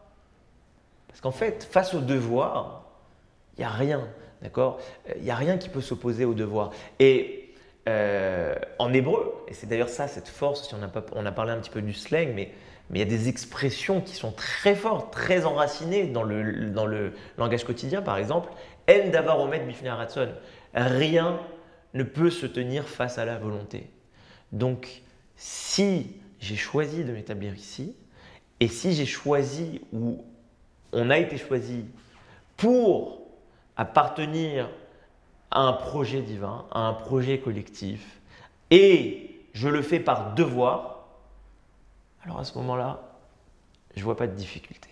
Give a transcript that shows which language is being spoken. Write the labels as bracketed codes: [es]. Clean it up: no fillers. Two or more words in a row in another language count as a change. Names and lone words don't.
[fr] Parce qu'en fait, face au devoir, il n'y a rien, d'accord ? Il n'y a rien qui peut s'opposer au devoir. Et en hébreu, et c'est d'ailleurs ça, cette force, si on a parlé un petit peu du slang, mais il y a des expressions qui sont très fortes, très enracinées dans le langage quotidien. Par exemple, « [he] אין דבר עומד בפני הרצון [fr] » rien ne peut se tenir face à la volonté. Donc, si j'ai choisi de m'établir ici, et si j'ai choisi, ou on a été choisi pour appartenir à un projet divin, à un projet collectif, et je le fais par devoir, alors à ce moment-là, je ne vois pas de difficulté.